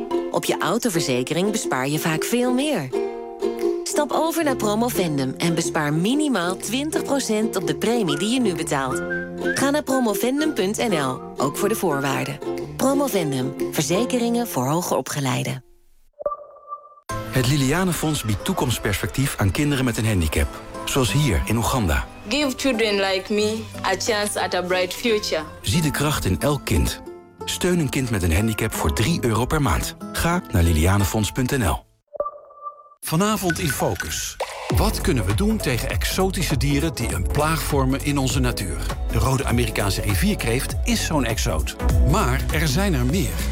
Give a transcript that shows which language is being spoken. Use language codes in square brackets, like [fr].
[nl] Op je autoverzekering bespaar je vaak veel meer. Stap over naar Promovendum en bespaar minimaal 20% op de premie die je nu betaalt. Ga naar promovendum.nl, ook voor de voorwaarden. Promovendum, verzekeringen voor hoger opgeleiden. Het Liliane Fonds biedt toekomstperspectief aan kinderen met een handicap. Zoals hier in Oeganda. [en] Give children like me a chance at a bright future. [nl] Zie de kracht in elk kind. Steun een kind met een handicap voor €3 per maand. Ga naar lilianefonds.nl. Vanavond in Focus. Wat kunnen we doen tegen exotische dieren die een plaag vormen in onze natuur? De rode Amerikaanse rivierkreeft is zo'n exoot. Maar er zijn er meer.